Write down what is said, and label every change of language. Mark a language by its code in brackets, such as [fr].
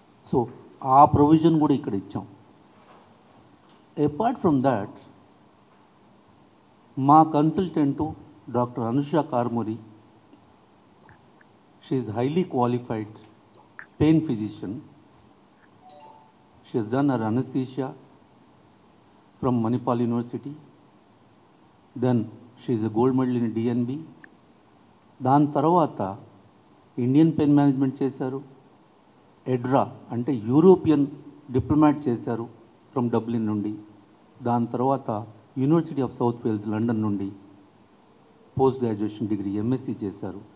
[te] So ఆ provision కూడా ఇక్కడ ఇచ్చాం. [en] apart from that [te] మా consultant doctor Anusha Karmuri, [en] She is highly qualified pain physician. She has done her anaesthesia from Manipal University. Then she is a gold medal in DNB. [te] దాని తర్వాత Indian pain management చేశారు. ఎడ్రా అంటే European diplomat చేశారు from Dublin నుండి. దాని తర్వాత university of south Wales London నుండి post graduation degree MSc చేశారు.